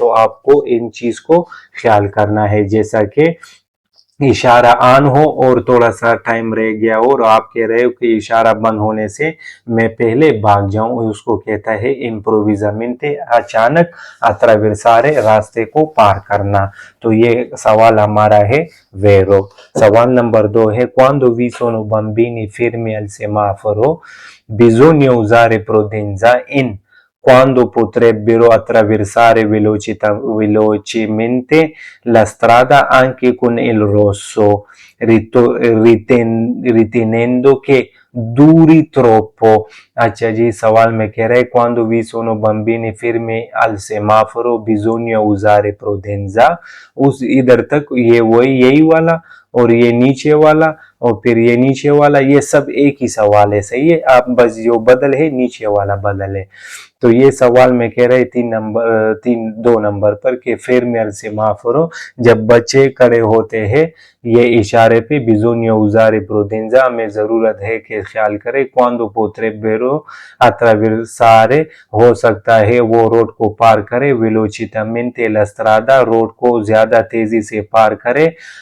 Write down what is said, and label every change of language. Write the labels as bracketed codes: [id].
[hi] तो आपको इन चीज को ख्याल करना है, जैसा कि इशारा ऑन हो और थोड़ा सा टाइम रह गया हो और आप कह रहे हो कि इशारा बंद होने से मैं पहले भाग जाऊं, उसको कहता है इम्प्रोविजामेंटे, अचानक अट्रावेrsare रास्ते को पार करना। तो ये सवाल हमारा है वेरो। सवाल नंबर 2 है [it] quando vi sono bambini fermi al semaforo bisogna usare prudenza in quando potrebbero attraversare velocemente la strada anche con il rosso, ritenendo che duri troppo। [hi] अच्छा जी, सवाल में कह रहे हैं [it] quando vi sono bambini fermi al semaforo bisogna usare prudenza, [hi] उस इधर तक ये वही यही वाला और ये नीचे वाला और फिर ये नीचे वाला, ये सब एक ही सवाल है। सही है, आप बस जो बदल है नीचे वाला बदल है। तो ये सवाल में कह रहे 2 नंबर पर कि [it] fermi al semaforo [hi] जब बच्चे खड़े होते हैं ये इशारे पे, [it] bisogna usare prudenza [hi] हमें जरूरत है कि ख्याल करें, [it] quando potrebbero attraversare [hi] हो सकता है वो रोड को पार करे, [it] velocemente la strada [hi] रोड को ज्यादा तेजी से पार करे,